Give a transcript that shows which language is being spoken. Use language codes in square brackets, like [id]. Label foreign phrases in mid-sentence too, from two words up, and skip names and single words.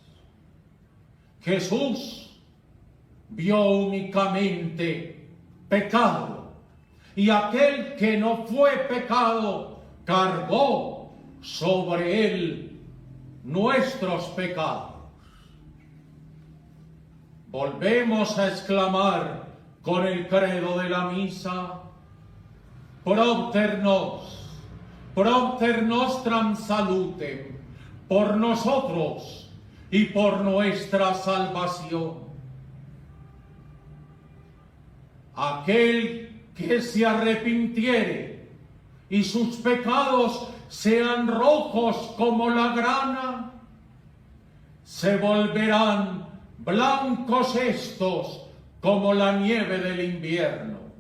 [es] Jesús vio únicamente pecado, y aquel que no fue pecado cargó sobre él nuestros pecados. Volvemos a exclamar con el credo de la misa: [la] propter nostram salutem, [es] por nosotros y por nuestra salvación. Aquel que se arrepintiere y sus pecados sean rojos como la grana, se volverán blancos estos como la nieve del invierno.